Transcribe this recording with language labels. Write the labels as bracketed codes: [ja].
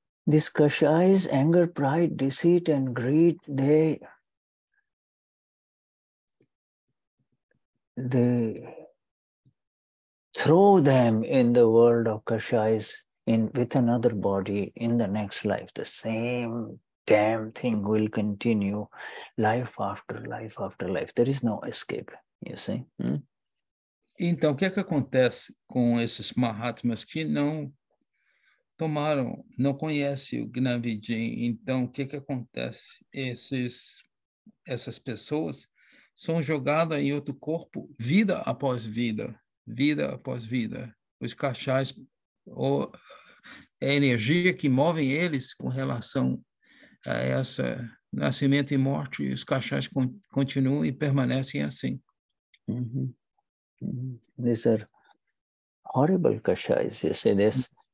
[en] These kashayas, anger, pride, deceit, and greed, they throw them in the world of kashayas with another body in the next life. The same damn thing will continue life after life after life. There is no escape, you see. [pt] Então, o que é que acontece com esses Mahatmas que não tomaram, não conhecem o Gnavijin? Então, o que é que acontece? Essas pessoas são jogadas em outro corpo, vida após vida, vida após vida. Os kashayas, ou a energia que move eles com relação a essa nascimento e morte, os kashayas continuam e permanecem assim. [en] These are horrible kashayas, you say this.